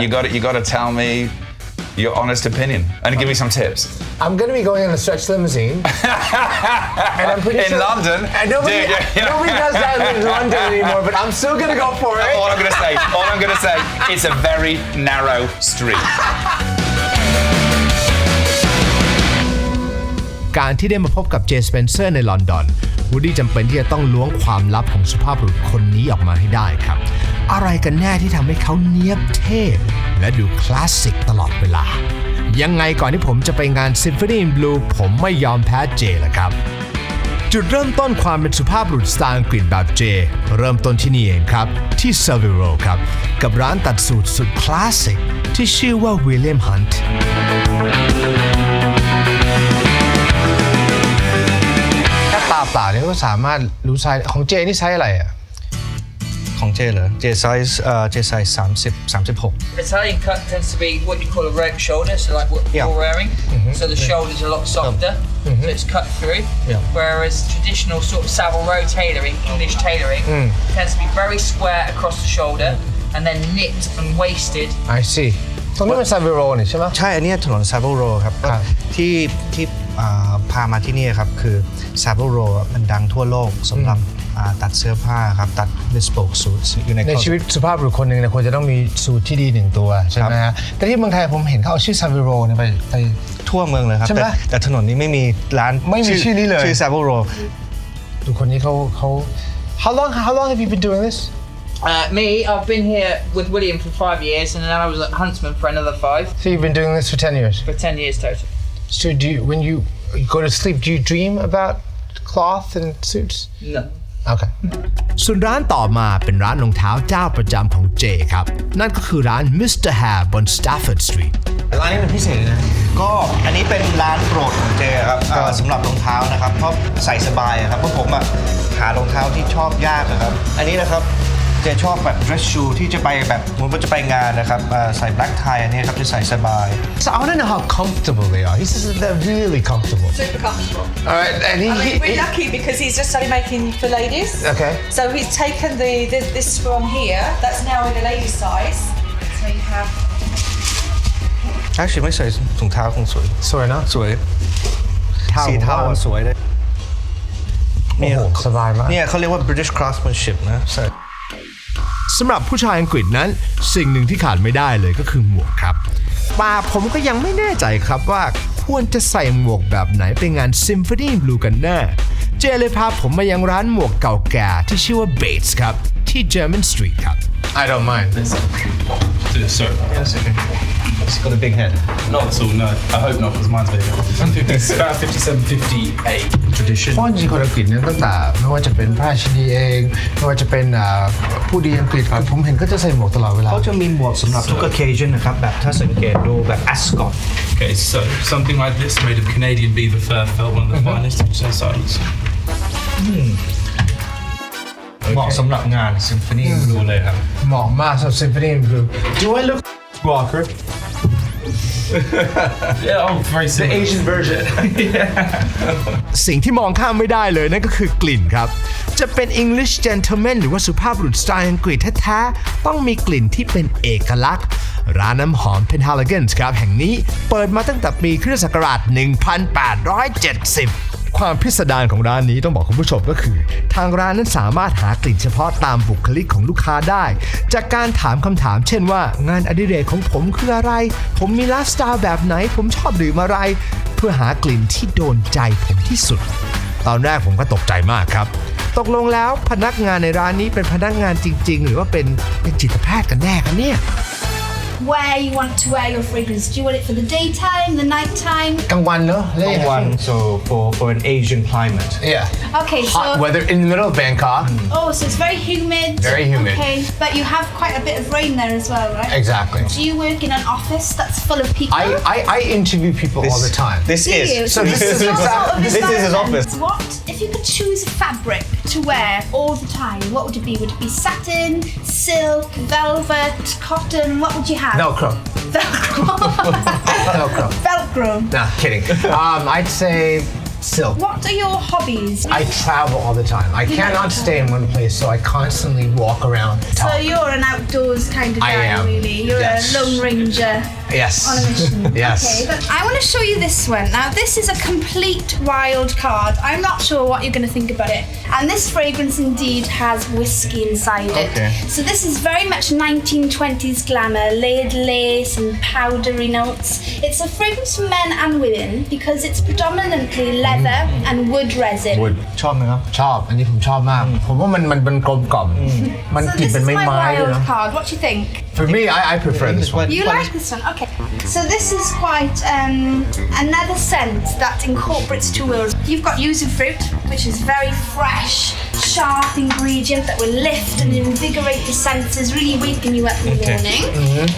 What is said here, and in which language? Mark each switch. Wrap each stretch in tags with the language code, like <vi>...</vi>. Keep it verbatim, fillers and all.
<en>you've got you to tell me... your honest opinion, and give me some tips. I'm going to be going on a stretch limousine. and I'm pretty in sure London? Nobody, dude, you know. nobody does that in London anymore, but I'm still going to go for it. All I'm going to say, all I'm going to say, it's a very narrow street.</en> <th>การที่ได้มาพบกับเจสเปนเซอร์ในลอนดอนวูดดี้จำเป็นที่จะต้องล้วงความลับของสุภาพบุรุษคนนี้ออกมาให้ได้ครับอะไรกันแน่ที่ทำให้เขาเนี๊ยบเท่และดูคลาสสิกตลอดเวลายังไงก่อนที่ผมจะไปงาน Symphony in Blue ผมไม่ยอมแพ้เจละครับจุดเริ่มต้นความเป็นสุภาพบุรุษสไตล์อังกฤษแบบเจเริ่มต้นที่นี่เองครับที่เซอร์วิโรครับกับร้านตัดสูตรสุดคลาสสิกที่ชื่อว่า William Hunt ตาเปล่าเนี่ยก็สามารถรู้ไซส์ของเจนี่ไซส์อะไรอ่ะ ของเจเหรอเจไซส์เอ่อเจไซส์</th> <en>thirty, thirty-six The Italian cut tends to be what you call a rag shoulder, so like what yeah. you're wearing. Mm-hmm. So the shoulder's a lot softer, mm-hmm. so it's cut through. Yeah. Whereas traditional sort of Savile Row tailoring, English tailoring, mm. tends to be very square across the shoulder and then knit and waisted. I see.</en> <th>ตรงนี้เป็น Savile Row นี่ใช่ไหม ใช่อันนี้ถนน Savile Row ครับที่ที่พามาที่นี่ครับคือ Savile Row มันดังทั่วโลกสำหรับ ตัดเสื้อผ้าครับตัด bespoke suits อยู่ใน ในชีวิตสุภาพบุรุษคนหนึ่งเนี่ยควรจะต้องมีสูทที่ดีหนึ่งตัวใช่ไหมฮะแต่ที่เมืองไทยผมเห็นเขาเอาชื่อซาวิโรเนี่ยไปไป ทั่วเมืองเลยครับ ใช่ไหม แต่ถนนนี้ไม่มีร้าน ไม่มีชื่อนี้เลย ชื่อซาวิโร ดูคนนี้เขาเขา</th> <en>how long how long have you been doing this Uh, me, I've been here with William for five years, and then I was at Huntsman for another five. So you've been doing this for ten years? For ten years total. So do you, when you go to sleep, do you dream about cloth and suits? No. Okay.</en> <th>ส่วนร้านต่อมาเป็นร้านรองเท้าเจ้าประจำของเจครับนั่นก็คือร้าน มิสเตอร์ Hare บน Stafford Street ร้านนี้เป็นพิเศษนะก็อันนี้เป็นร้านโปรดของเจครับสำหรับรองเท้านะครับเพราะใส่สบายครับเพราะผมอ่ะหารองเท้าที่ชอบยากนะครับอันนี้นะครับเจชอบแบบ dress shoe ที่จะไปแบบเหมือนว่าจะไปงานนะครับใส่ black tie อันนี้ครับจะใส่สบาย</th> <en>So I don't know how comfortable they are. He says they're really comfortable. Super comfortable. All right, and he, I mean, he, we're he, lucky because he's just started making for ladies. Okay. So he's taken the this, this from here. That's now in the ladies' size. So you have.</en> <th>Actually, ไม่ใส่ถุงเท้าคงสวย สวยนะ สวยสีเท้าสวยเลย เนี่ยสบายมาก เนี่ยเขาเรียกว่า British craftsmanship นะใช่ สำหรับผู้ชายอังกฤษนั้นสิ่งหนึ่งที่ขาดไม่ได้เลยก็คือหมวกครับป่าผมก็ยังไม่แน่ใจครับว่าควรจะใส่หมวกแบบไหนไปงาน Symphony Blue กันแน่เจเลยพาผมมายังร้านหมวกเก่าแก่ที่ชื่อว่า Bates ครับที่ German Street ครับ</th> <en>I don't mind this sorry that's okay it's got a big head not at all no I hope not because mine's bigger it's about fifty-seven fifty-eight tradition</en> <th>คนที่คนอังกฤษเนี่ยตั้งแต่ไม่ว่าจะเป็นพระราชินีเองไม่ว่าจะเป็นผู้ดีอังกฤษครับผมเห็นก็จะใส่หมวกตลอดเวลา เขาจะมีหมวกสำหรับทุก occasion นะครับแบบถ้าสังเกตดูแบบ Ascot</th> <en>Okay so something like this made of Canadian beaver fur felt one of the finest in society</en> <th>เหมาะสำหรับงาน Symphony Blue เลยครับ เหมาะมากสำหรับ Symphony Blue</th> <en>Do I look Walker Yeah, I'm very similar. The Asian version.</en> <th>สิ่งที่มองข้ามไม่ได้เลยนั่นก็คือกลิ่นครับจะเป็น English gentleman หรือว่าสุภาพบุรุษสไตล์อังกฤษแท้ๆต้องมีกลิ่นที่เป็นเอกลักษณ์ร้านน้ำหอม Penhaligon's ครับแห่งนี้เปิดมาตั้งแต่ปีคริสตศักราชหนึ่งพันแปดร้อยเจ็ดสิบความพิสดารของร้านนี้ต้องบอกคุณผู้ชมก็คือทางร้านนั้นสามารถหากลิ่นเฉพาะตามบุคลิกของลูกค้าได้จากการถามคำถามเช่นว่างานอดิเรกของผมคืออะไรผมมีไลฟ์สไตล์แบบไหนผมชอบดื่มอะไร เพื่อหากลิ่นที่โดนใจผมที่สุดตอนแรกผมก็ตกใจมากครับตกลงแล้วพนักงานในร้านนี้เป็นพนักงานจริงๆหรือว่าเป็นเป็นจิตแพทย์กันแน่กันเนี่ย</th> <en>Where you want to wear your fragrance do you want it for the daytime the nighttime</en> <th>กลางวันเนอะ</th> <en>กลางวัน so for for an Asian climate yeah okay hot so weather in the middle of Bangkok oh so it's very humid very humid okay but you have quite a bit of rain there as well right exactly do you work in an office that's full of people I I, I interview people this, all the time this do is you? so this, this is exactly this is his office what if you could choose a fabric to wear all the time what would it be would it be satin silk velvet cotton what would you have Velcro. Velcro. Velcro. Velcro. Nah, kidding. Um, I'd say silk. What are your hobbies? I travel all the time. I you cannot stay in one place, so I constantly walk around. So you're an outdoors kind of I guy, am. really. You're yes. a lone ranger. Yes. On a mission. Yes. Okay, I want to show you this one. Now, this is a complete wild card. I'm not sure what you're going to think about it. And this fragrance indeed has whiskey inside it. Okay. So this is very much nineteen twenties glamour, layered lace and powdery notes. It's a fragrance for men and women because it's predominantly leather mm. and wood resin. Wood.</en> <th>ชอบมั้ยครับชอบอันนี้ผมชอบมากผมว่ามันมันเป็นกลมกล่อมมันกลิ่นเป็นไม้ไม้เลยนะ</th> <en>So this is my wild card. What do you think? For me, I, I prefer this one. You like this one? Okay. So this is quite um, another scent that incorporates two worlds. You've got usufruit, which is very fresh, sharp ingredient that will lift and invigorate your senses, really waking you up in the Okay. morning. Mm-hmm.</en>